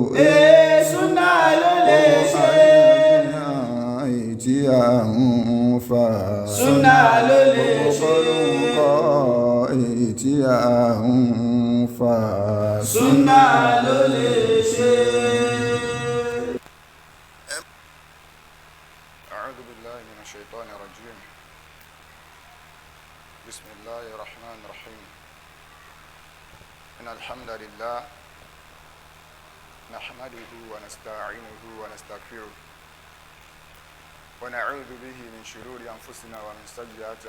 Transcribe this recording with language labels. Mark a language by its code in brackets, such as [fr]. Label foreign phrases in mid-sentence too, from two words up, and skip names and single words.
[yo] súnà ló lè ṣe. èyí tí a ń fà. súnà ló lè ṣe. kọ́ èyí tí a ń fà. súnà ló lè ṣe. [ar] أعوذ بالله من الشيطان الرجيم. بسم الله الرحمن الرحيم. إن الحمد لله نحمده ونستعينه ونستغفره ونعوذ به من شرور أنفسنا ومن سيئات